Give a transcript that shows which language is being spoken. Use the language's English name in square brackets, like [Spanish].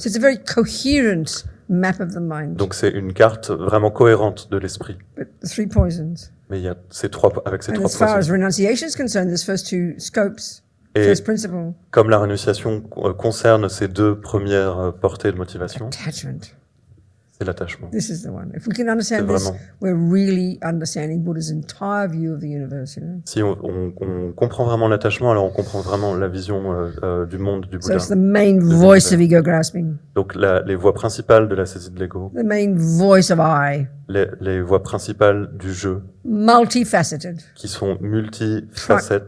[English] So it's a very coherent map of the mind. [French] Donc c'est une carte vraiment cohérente de l'esprit. [English] But the three poisons. [French] Mais il y a ces trois poisons. [English] As far as renunciation is concerned, this first two scopes, first principle. [French] Comme la rénunciation concerne ces deux premières portées de motivation. [English] Attachment. [French] C'est l'attachement. [English] This is the one. If we can understand this, we're really understanding Buddha's entire view of the universe. You know? [French] Si on comprend vraiment l'attachement, alors on comprend vraiment la vision du monde du Bouddha. [English] So it's the main voice of ego grasping. [French] Donc les voix principales de la saisie de l'ego. [English] The main voice of I. [French] Les voix principales du jeu. [English] Multifaceted. [French] Qui sont multifacettes.